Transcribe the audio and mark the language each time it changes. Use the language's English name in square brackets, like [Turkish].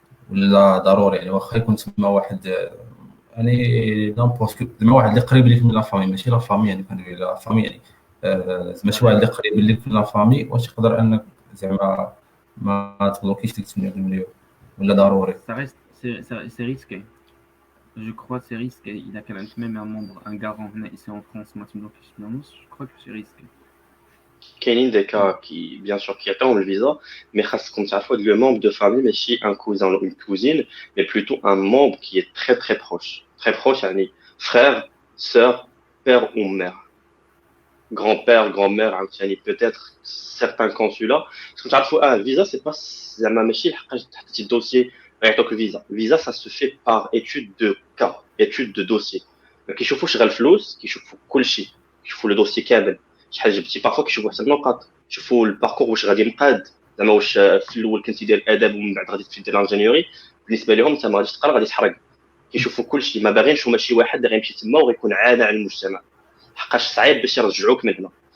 [Arabic] ولا ضروري يعني واخا يكون تما واحد يعني نامبورت زعما واحد اللي قريب ليك من لا فامي ماشي لا فامي يعني كندوي لا فامي يعني زعما شي واحد صحيح. اللي قريب ليك من لا فامي واش يقدر انك زعما ما تبلوكيش ديك 8 مليون ولا ضروري؟ [French] Ça reste, c'est risqué. Je crois que c'est risqué. Il a quand même un membre, un garant ici en France, maintenant, je crois que c'est risqué. [Arabic] كاينين [French] des cas qui, bien sûr, qui attendent le visa, mais [Arabic] خاصكم تعرفوا [French] le membre de famille, [Arabic] ماشي [French] un cousin ou une cousine, mais plutôt un membre qui est très très proche. Très proche, [Arabic] يعني [French] frère, sœur, père ou mère. Grand-père, grand-mère, [Arabic] عاوتاني [French] peut-être certains consulats. Parce que [Arabic] تعرفوا visa, [French] c'est pas [Arabic] زعما ماشي لحقاش تحطيتي الدوسيي غيعطوك الفيزا. [French] Visa, ça se fait par étude de cas, étude de dossier. [Arabic] ما كيشوفوش غير الفلوس، كيشوفوا كلشي، كيشوفوا لو دوسي كامل. شحال جبتي بارفوا كيشوفوا حتى النقاط، يشوفوا الباركور واش غادي مقاد، زعما واش في الاول كنتي دير اداب ومن بعد غادي دير انجينيوري. بالنسبه لهم انت ما غاديش تقرا غادي تحرق. كيشوفوا كلشي، ما باغينش هما شي واحد اللي غيمشي تما وغيكون عانى على المجتمع، حقاش صعيب باش يرجعوك من هنا.